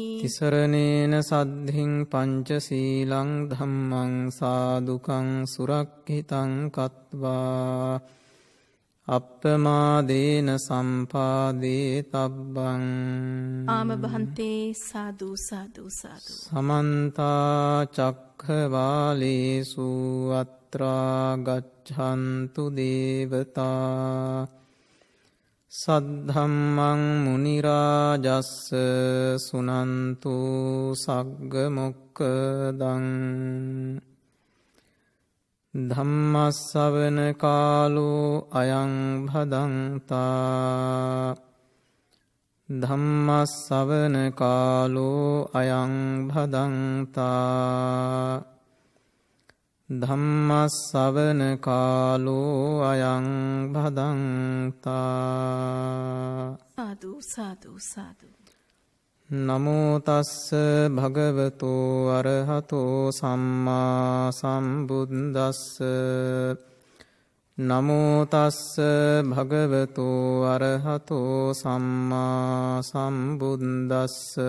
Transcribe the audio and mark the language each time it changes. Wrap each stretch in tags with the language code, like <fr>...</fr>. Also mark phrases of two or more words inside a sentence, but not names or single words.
<pi>තිසරණේන සද්ධින් පංචශීලං ධම්මං සාදුකං සුරක්ඛිතං කତ୍වා අප්පමාදේන සම්පාදේ තබ්බං. ආම බහන්තේ සාදු සාදු සාදු. සමන්ත චක්ඛවාලේසු අත්‍රා ගච්ඡන්තු දේවතා සද්ධම්මං මුනි රාජස්ස සුනන්තු සග්ග මොක්ඛදං. ධම්මස්සවන කාලෝ අයං භදන්තා ධම්මස්සවන කාලෝ අයං භදන්තා ධම්මස්සවන කාලෝ අයං භදන්තා. සාදු සාදු සාදු. නමෝ තස්ස භගවතෝ අරහතෝ සම්මා සම්බුද්දස්ස. නමෝ තස්ස භගවතෝ අරහතෝ සම්මා සම්බුද්දස්ස.</pi>